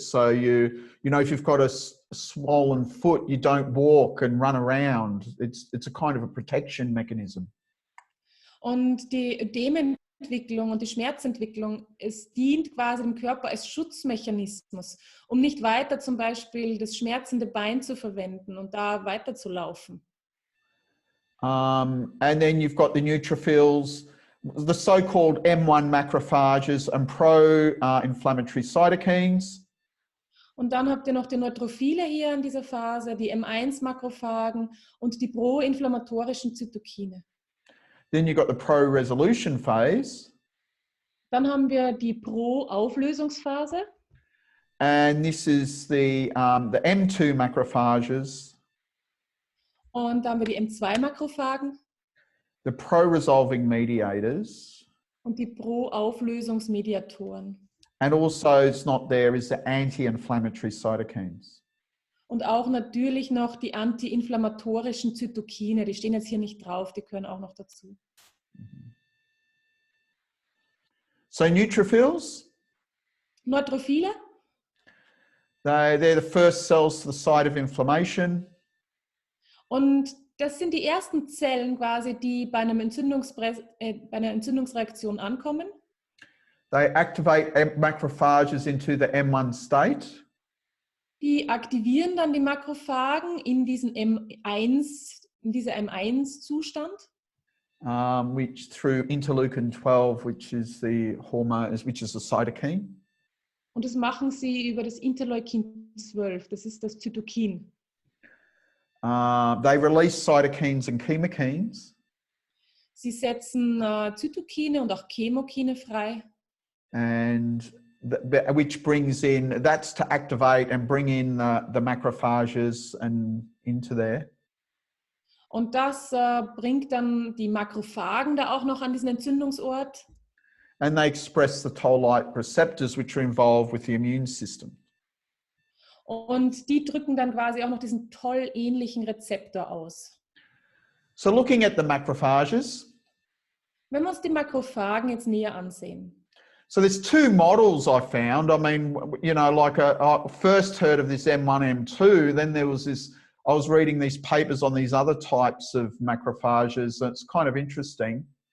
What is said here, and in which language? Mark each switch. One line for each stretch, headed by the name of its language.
English: So you know, if you've got a swollen foot, you don't walk and run around. It's a kind of a protection mechanism.
German: Und die Ödementwicklung und die Schmerzentwicklung, es dient quasi dem Körper als Schutzmechanismus, um nicht weiter zum Beispiel das schmerzende Bein zu verwenden und da weiter zu laufen.
English: And then you've got the neutrophils, the so-called M1 macrophages and pro-inflammatory cytokines.
German: Und dann habt ihr noch die Neutrophile hier in dieser Phase, die M1-Makrophagen und die pro-inflammatorischen Zytokine.
English: Then you've got the pro-resolution phase.
German: Dann haben wir die Pro-Auflösungsphase.
English: And this is the M2 macrophages.
German: Und dann haben wir die M2-Makrophagen.
English: The pro-resolving mediators.
German: Und die Pro-Auflösungsmediatoren.
English: And also, it's not there, is the anti-inflammatory cytokines.
German: Und auch natürlich noch die antiinflammatorischen Zytokine, die stehen jetzt hier nicht drauf, die gehören auch noch dazu.
English: So neutrophils?
German: Neutrophile?
English: They're the first cells to the site of inflammation.
German: Und das sind die ersten Zellen quasi, die bei einer Entzündungsreaktion ankommen.
English: They activate macrophages into the M1 state.
German: Die aktivieren dann die Makrophagen in diesen dieser M1-Zustand.
English: Which through interleukin 12, which is the hormone, which is the cytokine.
German: Und das machen sie über das Interleukin 12, das ist das Zytokin.
English: They release cytokines and chemokines.
German: Sie setzen Zytokine und auch Chemokine frei.
English: And which brings in, that's to activate and bring in the macrophages and into there.
German: Und das bringt dann die Makrophagen da auch noch an diesen Entzündungsort.
English: And they express the toll-like receptors which are involved with the immune system.
German: Und die drücken dann quasi auch noch diesen Toll-ähnlichen Rezeptor aus.
English: So looking at the macrophages.
German: Wenn wir uns die Makrophagen jetzt näher ansehen.
English: So there's two models I found. I mean, you know, like I first heard of this M1, M2, then there was this, I was reading these papers on these other types of macrophages. So it's kind of interesting.